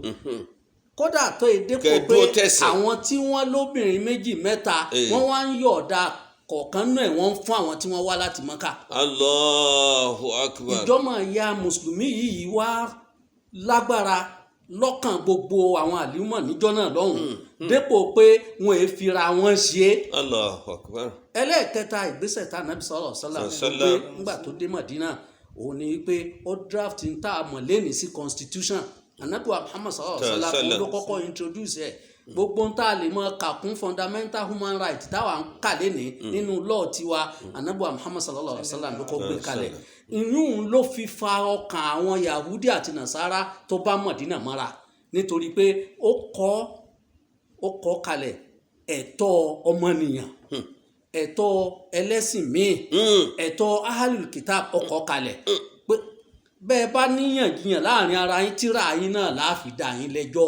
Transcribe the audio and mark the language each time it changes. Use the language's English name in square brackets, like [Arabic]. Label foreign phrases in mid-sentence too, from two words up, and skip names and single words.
[Yoruba] kódà tó èdè pọ̀ pé àwọn tí wọ́n lóbìnrin méjì mẹ́ta wọ́n wá ń yọ̀ọ̀da kọ̀ọ̀kan náà wọ́n ń fún àwọn tí wọ́n wá láti Mọ́kà. [Arabic] الله أكبر. [Yoruba] ìjọmọ ìyá mùsùlùmí yìí wá lágbára lọ́kàn gbogbo àwọn àlùmọ̀ níjọ́ náà lọ́hùn-ún dépò pé wọn èé fira wọn ṣe. [Arabic] الله أكبر. [Yoruba] ẹlẹ́ẹ̀kẹta ìgbésẹ̀ tá Ànábì [Arabic] صلى الله عليه وسلم [Yoruba] pé ńgbà tó dé Mọ̀dínà òun ni pé ó draft ń tá a mọ̀ lẹ́nìí sí constitution. Ànábì Muhammad [Arabic] صلى الله عليه وسلم [Yoruba] ló kọ́kọ́ introduce ẹ̀. gbogbo ń tá a lè mọ kàkún [English] fundamental human rights [Yoruba] táwa ń kà lẹ́nìí nínú law tiwa Ànábì Muhammad [Arabic] صلى الله عليه وسلم [Yoruba] ló kọ́ gbé kalẹ̀. ìyún ló fi fa ọkàn àwọn Yahudi àti Nasara tó bá Mọ̀dínà mọ́ra nítorí pé ó kọ́ kalẹ̀ ẹ̀tọ́ ọmọnìyàn, ẹ̀tọ́ ẹlẹ́sìn míì, ẹ̀tọ́ [Arabic] أهل الكتاب [Yoruba] ó kọ́ kalẹ̀ pé bẹ́ẹ̀ bá níyànjiyàn láàrin ara yín tíra yín náà láàfin dá yín lẹ́jọ́.